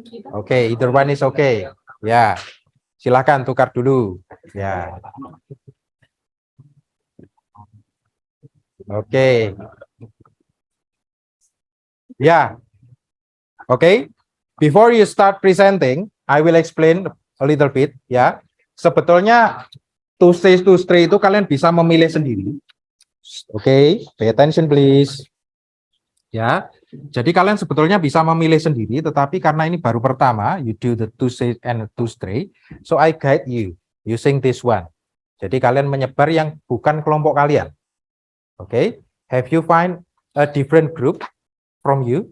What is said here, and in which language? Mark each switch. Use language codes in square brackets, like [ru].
[en] Okay, either one is okay. Ya. [id] Silakan tukar dulu. [en] Ya. Oke. Ya. Oke. Before you start presenting, I will explain a little bit ya. [id] Sebetulnya to stray itu kalian bisa memilih sendiri. [en] Oke, pay attention please. Ya. [id] Jadi kalian sebetulnya bisa memilih sendiri, tetapi karena ini baru pertama, [en] you do the to say and to stray, so I guide you using this one. [id] Jadi kalian menyebar yang bukan kelompok kalian. [en] Oke, have you find a different group from you?